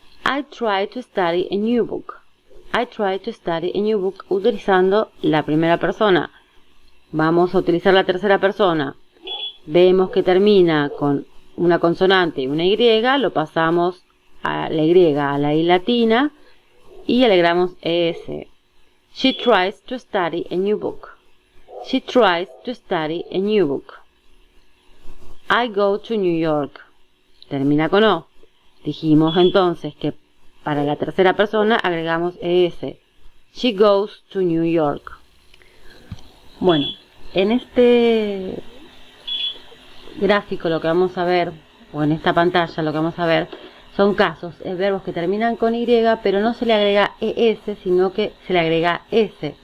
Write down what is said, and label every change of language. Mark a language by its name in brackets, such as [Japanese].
[English] I try to study a new book. I try to study a new book, [Spanish] utilizando la primera persona. Vamos a utilizar la tercera persona. Vemos que termina con una consonante y una Y, lo pasamos a la Y, a la I latina, y alegramos ES. [English] She tries to study a new book. She tries to study a new book. I go to New York. [Spanish] Termina con O. Dijimos entonces que para la tercera persona agregamos ES. [English] She goes to New York. [Spanish] Bueno, en este gráfico lo que vamos a ver, o en esta pantalla lo que vamos a ver, son casos, verbos que terminan con Y, pero no se le agrega ES, sino que se le agrega S.